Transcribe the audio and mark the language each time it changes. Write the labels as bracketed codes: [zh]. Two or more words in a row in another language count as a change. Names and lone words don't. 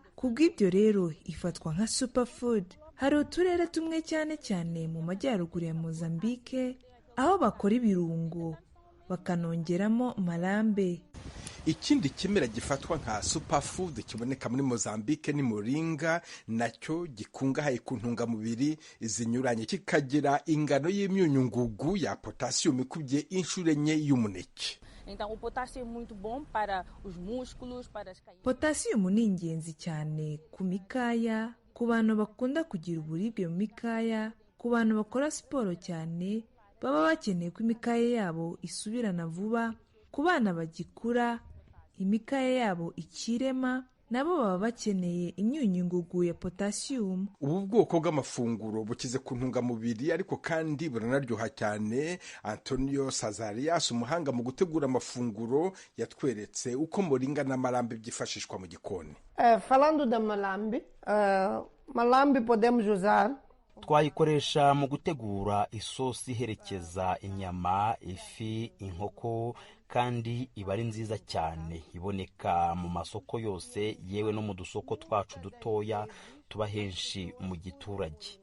[rw] Kubw'ibyo rero ifatwa nka superfood. Hari uturere tumwe cyane cyane mu majyaruguru ya Mozambique aho bakora ibirungo bakanongeramo malambe. ikindi kimera gifatwa nka superfood kiboneka muri Mozambique ni moringa, nacyo gikungahaye ku ntungamubiri zinyuranye, kikagira ingano y'imyunyungugu ya potassium ikubye inshuro enye y'umuneke. [pt] Então, o potássio é muito bom para os músculos, para as caídas. [rw] Potassium ni ingenzi cyane ku mikaya, ku bantu bakunda kugira uburibwe mu mikaya, ku bantu bakora siporo cyane baba bakeneye ko imikaya yabo isubirana vuba, ku bana bagikura imikaya yabo ikirema nabo baba bakeneye imyunyungugu ya potassium. Ubu bwoko bw'amafunguro bukize ku ntungamubiri ariko kandi buranaryoha cyane. Antonio Sazarias, umuhanga mu gutegura amafunguro, yatweretse uko moringa n'amalambi byifashishwa mu gikoni. [pt] Falando da malambi, malambi podemos usar. [rw] Twayikoresha mu gutegura isosi iherekeza inyama, ifi, inkoko, kandi iba ari nziza cyane. Iboneka mu masoko yose, yewe no mu dusoko twacu dutoya tuba henshi mu giturage.